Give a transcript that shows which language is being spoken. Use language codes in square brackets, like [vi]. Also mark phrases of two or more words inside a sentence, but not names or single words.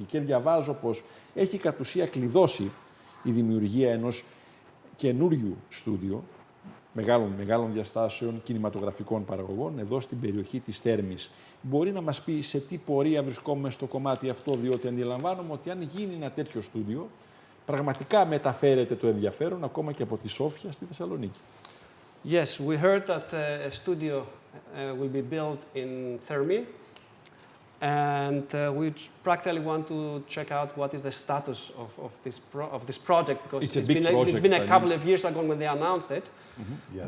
[el] Και διαβάζω πως έχει κατ' ουσία κλειδώσει η δημιουργία ενός καινούριου στούντιο μεγάλων διαστάσεων κινηματογραφικών παραγωγών εδώ στην περιοχή της Θέρμης. Μπορεί να μας πει σε τι πορεία βρισκόμαστε στο κομμάτι αυτό, διότι αντιλαμβάνομαι ότι αν γίνει ένα τέτοιο στούντιο, πραγματικά μεταφέρεται το ενδιαφέρον ακόμα και από τη Σόφια στη Θεσσαλονίκη. [en] Yes, we heard that a studio will be built in Thermia, and we practically want to check out what is the status of this project, because it's been a couple of years ago when they announced it, Yes.